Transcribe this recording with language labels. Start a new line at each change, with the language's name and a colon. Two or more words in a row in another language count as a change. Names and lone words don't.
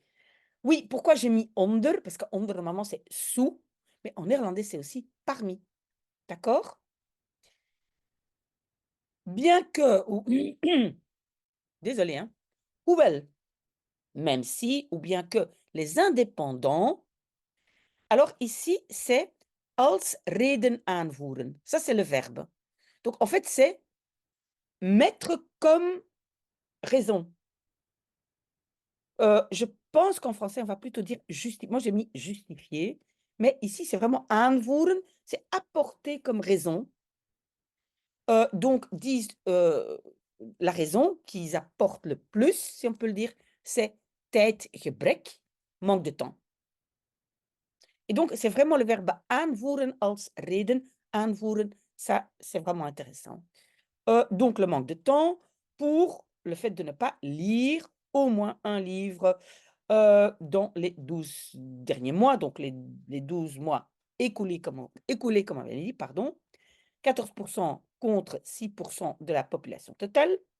French: Oui, pourquoi j'ai mis onder? Parce que onder, normalement, c'est sous, mais en néerlandais, c'est aussi parmi. D'accord? Bien que, désolé, hein, Hoewel, même si, ou bien que, les indépendants. Alors ici, c'est
Dutch: als reden aanvoeren.
French: Ça, c'est le verbe. Donc, en fait, c'est mettre comme raison. Je pense qu'en français, on va plutôt dire moi, j'ai mis justifier, mais ici, c'est vraiment aanvoeren, c'est apporter comme raison. Donc, disent, la raison qu'ils apportent le plus, si on peut le dire, c'est tijdgebrek, manque de temps. Et donc, c'est vraiment le verbe
Dutch: aanvoeren als reden.
French: Aanvoeren, ça, c'est vraiment intéressant. Donc, le manque de temps pour le fait de ne pas lire au moins un livre dans les 12 derniers mois, donc les 12 mois écoulés, comme on avait dit, pardon. 14% contre 6% de la population totale.